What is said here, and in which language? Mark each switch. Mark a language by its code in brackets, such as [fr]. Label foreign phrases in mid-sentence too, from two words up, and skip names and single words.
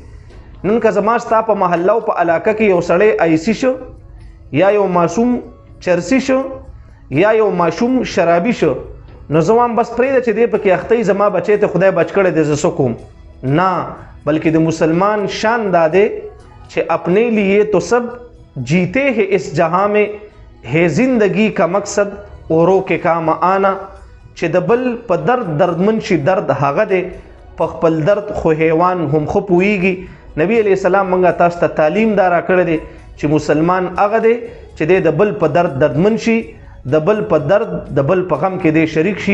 [ps] نن که زما ستا په محله او په علاقه کې یو سړی ایسي شو، یا یو ماشوم چرسي شو، یا یو ماشوم شرابي شو، نو زه وایم بس پرېږده چې دی پکې اخته یي، زما بچی ته خدای بچ کړی دی، زه څه کوم؟ نه، بلکې د مسلمان شان دا دی چې [ur] اپنے لیے تو سب جیتے ہیں اس جہاں میں ہے زندگی کا مقصد اورو کے کام آنا. [ps] چې د بل په درد دردمن شي درد هغه دی، په خپل درد خو حیوان هم ښه پوهیږي. نبی علیه السلام موږ تاسو ته تعلیم دا راکړی دی چې مسلمان هغه دی چې دی د بل په درد دردمن شي، د بل په درد د بل په غم کې دی شریک شي.